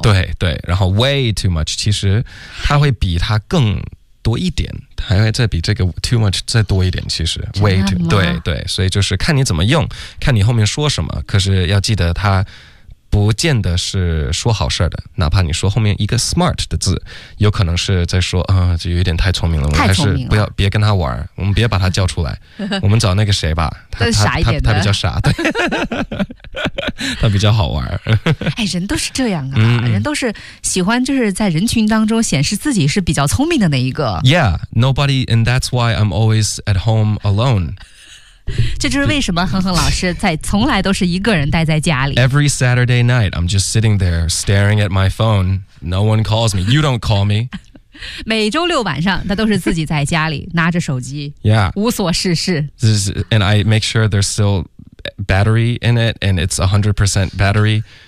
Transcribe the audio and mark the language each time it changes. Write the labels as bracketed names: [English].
[Chinese] 对对，然后 [English] way too much [Chinese] 其实他会比他更多一点，还会再比这个 too much 再多一点，其实 [English] way too， [Chinese] 对对，所以就是看你怎么用，看你后面说什么，可是要记得它不见得是说好事的，哪怕你说后面一个 smart 的字，有可能是在说啊、就有点太聪明了，我们还是不要，别跟他玩，我们别把他叫出来，我们找那个谁吧，他比较傻，对。他比较好玩。哎，人都是这样啊、嗯、人都是喜欢就是在人群当中显示自己是比较聪明的那一个。 [English] Yeah, nobody, and that's why I'm always at home alone. [Chinese] 这就是为什么哼哼老师在从来都是一个人待在家里。 [English] Every Saturday night, I'm just sitting there staring at my phone. No one calls me. You don't call me. [Chinese] 每周六晚上，他都是自己在家里拿着手机， [English] yeah. [Chinese] 无所事事。 [English] This is, and I make sure there's still battery in it, and it's 100% battery.